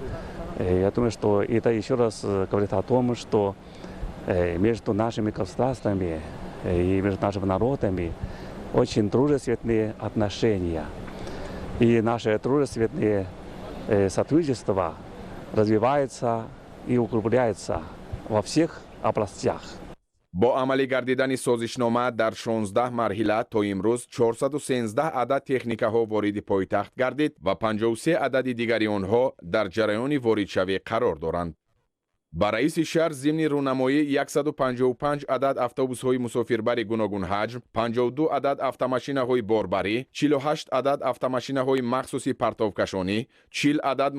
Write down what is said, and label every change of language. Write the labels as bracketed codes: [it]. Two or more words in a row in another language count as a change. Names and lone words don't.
[ru] Я думаю, что это еще раз говорит о том, что между нашими государствами и между нашими народами очень дружественные отношения. И наше дружественное сотрудничество развивается и укрепляется во всех областях. [tg] бо амалӣ гардидани созишнома дар 16 марҳила то имрӯз 413 адад техникаҳо вориди пойтахт гардид ва 53 адади дигари онҳо дар ҷараёни воридшавӣ қарор доранд. ба раиси шаҳр зимни рӯнамоӣ 155 адад автобусҳои мусофирбари гуногун ҳаҷм, 52 адад автомашинаҳои борбарӣ, 48 адад автомашинаҳои махсуси партовкашонӣ, 40 адад